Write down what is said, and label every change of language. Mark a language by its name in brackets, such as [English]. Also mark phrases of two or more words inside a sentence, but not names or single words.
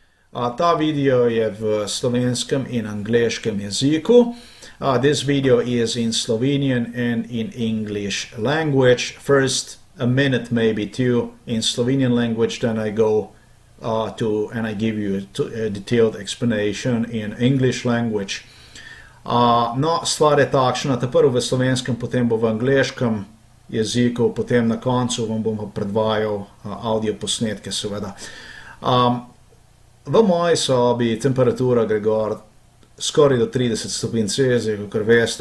[Slovenian] Ta video je v slovenskem in angleškem jeziku. [English] This video is in Slovenian and in English language. First, a minute, maybe two, in Slovenian language, then I go and I give you a detailed explanation in English language. No, [Slovenian] stvar je takšna, prvo v slovenskem, potem bo v angleškem jeziku, potem na koncu vam bom predvajal audio posnetke, seveda. V moji sobi temperatura gre gor skoraj do 30 stopinj Celzija, kakor veste.